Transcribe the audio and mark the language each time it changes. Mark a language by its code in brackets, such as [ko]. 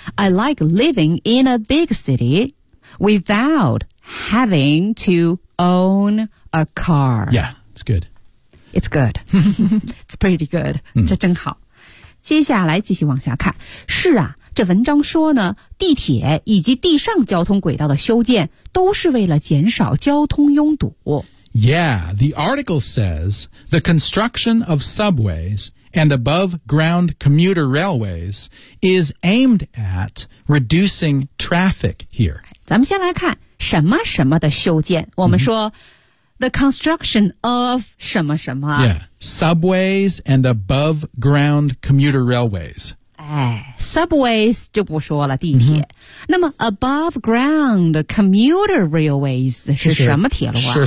[en] I like living in a big city without having to own a car. Yeah, it's good. It's good. It's pretty good. [zh] 这真好。接下来继续往下看。是啊，这文章说呢，地铁以及地上交通轨道的修建都是为了减少交通拥堵。 [en] Yeah, the article says the construction of subways and above-ground commuter railways is aimed at reducing traffic here. [zh] 咱们先来看什么什么的修建。我们说、 [en] the construction of [zh] 什么什么。 [en] Yeah, subways and above-ground commuter railways. [zh] 哎 ,subways 就不说了地铁。那么 above ground commuter railways 是什么铁路啊